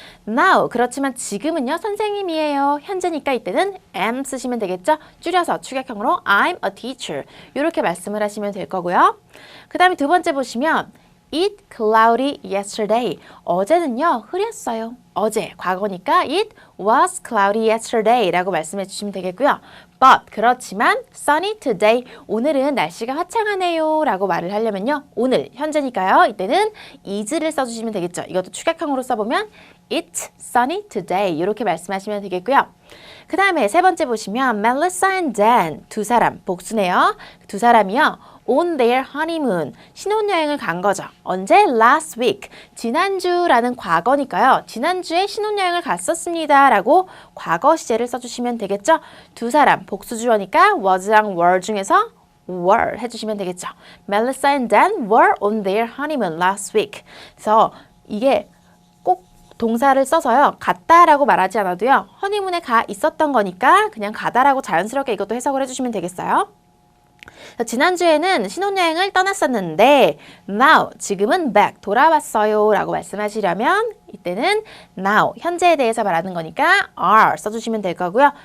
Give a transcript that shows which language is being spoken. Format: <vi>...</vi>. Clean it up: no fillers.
<ko>Now, 그렇지만 지금은요. 선생님이에요. 현재니까 이때는 am 쓰시면 되겠죠. 줄여서 축약형으로</ko> <en>I'm a teacher</en> <ko>이렇게 말씀을 하시면 될 거고요. 그 다음에 두 번째 보시면</ko> <en>It cloudy yesterday.</en> <ko>어제는요, 흐렸어요. 어제, 과거니까</ko> <en>it was cloudy yesterday</en> <ko>라고 말씀해 주시면 되겠고요. But, 그렇지만</ko> <en>sunny today.</en> <ko>오늘은 날씨가 화창하네요 라고 말을 하려면요. 오늘, 현재니까요. 이때는 is를 써주시면 되겠죠. 이것도 축약형으로 써보면</ko> <en>It's sunny today.</en> <ko>이렇게 말씀하시면 되겠고요. 그 다음에 세 번째 보시면 Melissa and Dan. 두 사람, 복수네요. 두 사람이요.</ko> <en>on their honeymoon.</en> <ko>신혼여행을 간 거죠. 언제?</ko> <en>last week.</en> <ko>지난주라는 과거니까요. 지난주에 신혼여행을 갔었습니다. 라고 과거 시제를 써주시면 되겠죠. 두 사람, 복수주어니까 was랑 were 중에서 were 해주시면 되겠죠.</ko> <en>Melissa and Dan were on their honeymoon last week.</en> <ko>그래서 이게 꼭 동사를 써서요. 갔다라고 말하지 않아도요. 허니문에 가 있었던 거니까 그냥 가다라고 자연스럽게 이것도 해석을 해주시면 되겠어요. 지난주에는 신혼여행을 떠났었는데 now, 지금은 back, 돌아왔어요 라고 말씀하시려면 이때는 now, 현재에 대해서 말하는 거니까 are 써주시면 될 거고요.</ko>